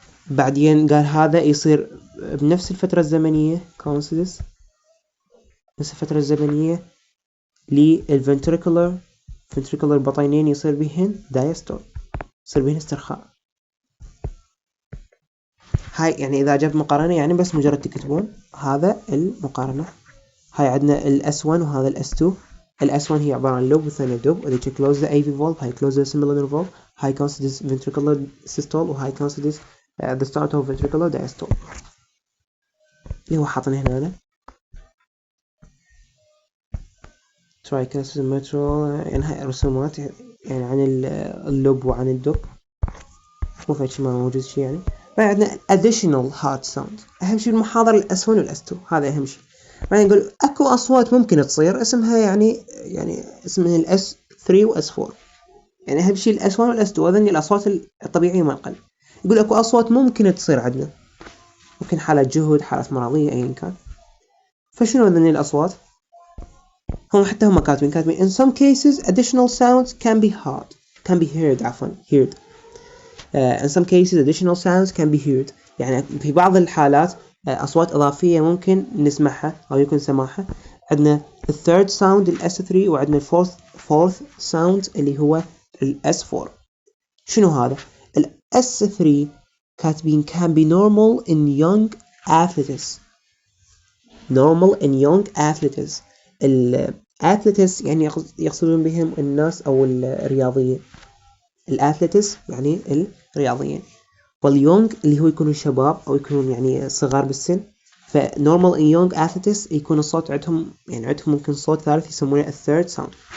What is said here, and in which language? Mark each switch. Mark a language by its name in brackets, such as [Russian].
[Arabic] بعدين قال هذا يصير بنفس الفترة الزمنية coincides نفس الفترة الزمنية للفنتريكولار البطينين يصير بيهن دايستول يصير بيهن استرخاء. هاي يعني إذا جبت مقارنة يعني بس مجرد تكتبون هذا المقارنة. هاي عندنا ال S1 وهذا ال S2. ال S1 هي عبارة عن لوب والثانية دوب وذي [English] close the AV valve. [Arabic] هاي [English] close the semilunar valve. [Arabic] هاي [English] coincides ventricular systole [Arabic] وهاي [English] coincides the start of ventricular diastole [Arabic] اللي هو حاطنه هنا [English] tricuspid mitral. [Arabic] يعني هاي رسومات يعني عن اللوب وعن الدب مو في شيء ما موجود يعني. بعد عندنا [English] additional heart sound. [Arabic] أهم شيء المحاضرة ال S1 وال S2 هذا أهم شيء. بعدين نقول اكو اصوات ممكن تصير اسمها يعني اسمها الاس 3 واس 4. يعني اهم شيء الاس 1 والاس 2 هذني الاصوات الطبيعيه مال القلب. يقول اكو اصوات ممكن تصير عندنا، ممكن حالات جهد، حالات مرضيه، ايا كان. فشنو هذني الاصوات؟ هم حتى هم كاتبين [English] in some cases additional sounds can be heard heard. In some cases additional sounds can be heard. [Arabic] يعني في بعض الحالات أصوات إضافية ممكن نسمعها أو يكون سماعها. عندنا الثيرد ساوند الاس 3 وعندنا الفورث ساوند اللي هو الاس 4. شنو هذا؟ الاس 3 كاتبين [English] can be normal in young athletes. normal in young athletes. [Arabic] athletes يعني يقصدون بهم الناس أو الرياضيين. الأثليتس يعني الرياضيين، واليونغ اللي هو يكونوا شباب أو يكونون يعني صغار بالسن. فنورمال [English] in young athletes [Arabic] يكون الصوت عندهم ممكن صوت ثالث يسمونه الثيرد ساوند.